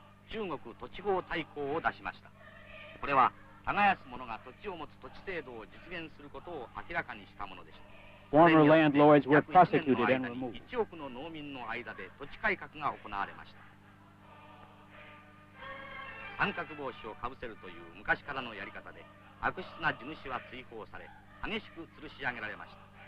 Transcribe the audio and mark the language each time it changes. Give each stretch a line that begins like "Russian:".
Japanese: 中国土地法大綱を出しました。これは耕す者が土地を持つ土地制度を実現することを明らかにしたものでした。
English: Former landlords were prosecuted and removed.
Japanese: 1億の農民の間で土地改革が行われました。三角帽子をかぶせるという昔からのやり方で悪質な地主は追放され激しく吊るし上げられました。